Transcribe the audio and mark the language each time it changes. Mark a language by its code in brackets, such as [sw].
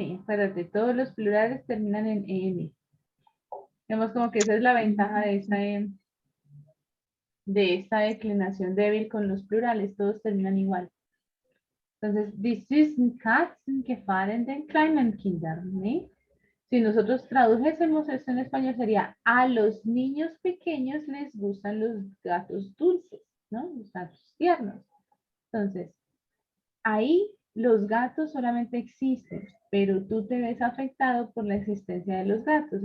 [es] Espérate, todos los plurales terminan en en. Vemos como que esa es la ventaja de esta declinación débil con los plurales. Todos terminan igual. [de] Entonces, die süßen Katzen gefallen den kleinen Kindern. [es] ¿Sí? Si nosotros tradujésemos esto en español sería a los niños pequeños les gustan los gatos dulces, ¿no? Los gatos tiernos. Entonces, ahí los gatos solamente existen, pero tú te ves afectado por la existencia de los gatos.